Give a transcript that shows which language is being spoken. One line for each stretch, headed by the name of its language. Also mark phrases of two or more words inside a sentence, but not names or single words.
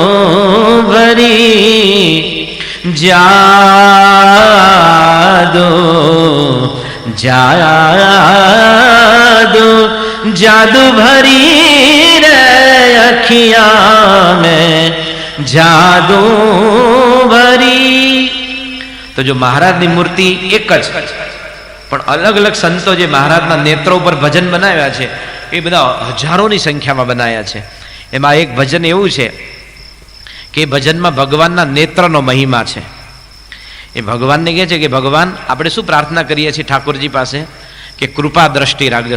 Hindi: भरी जादू जादू जादू भरी रे अखियां में जादू भरी.
Gujarati: તો જો મહારાજની મૂર્તિ એક જ, પણ અલગ અલગ સંતો જે મહારાજના નેત્રો ઉપર ભજન બનાવ્યા છે એ બધા હજારોની સંખ્યામાં બનાવ્યા છે. એમાં એક ભજન એવું છે કે ભજનમાં ભગવાનના નેત્રનો મહિમા છે. એ ભગવાનને કહે છે કે ભગવાન, આપણે શું પ્રાર્થના કરીએ છીએ ઠાકોરજી પાસે કે કૃપા દ્રષ્ટિ રાખજો.